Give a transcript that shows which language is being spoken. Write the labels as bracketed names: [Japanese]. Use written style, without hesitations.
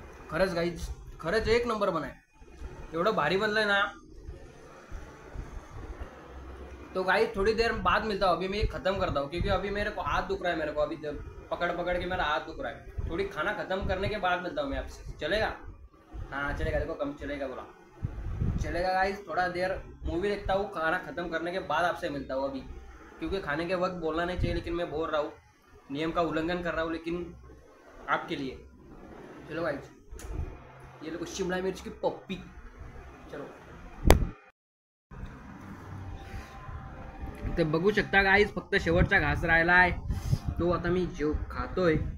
[Marathi] खरंच गाईज, खरंच एक नंबर बनाय. एवढं भारी बनलंय ना. [Hindi] तो गाइस थोड़ी देर बाद मिलता हूँ. अभी मैं खत्म करता हूँ क्योंकि अभी मेरे को हाथ दुख रहा है. मेरे को अभी पकड़ पकड़ के मेरा हाथ दुख रहा है. थोड़ी खाना खत्म करने के बाद मिलता हूँ मैं आपसे. चलेगा? हाँ चलेगा. देखो कम चलेगा बोला. चलेगा गाइस. थोड़ा देर मूवी देखता हूँ, खाना खत्म करने के बाद आपसे मिलता हूँ अभी, क्योंकि खाने के वक्त बोलना नहीं चाहिए लेकिन मैं बोल रहा हूँ, नियम का उल्लंघन कर रहा हूँ लेकिन आपके लिए. चलो गाइस, ये लो शिमला मिर्च की पप्पी. [Marathi] चलो ते बघू शकता गाईज, फक्त शेवटचा घास राहिला आहे तो आता मी खातोय.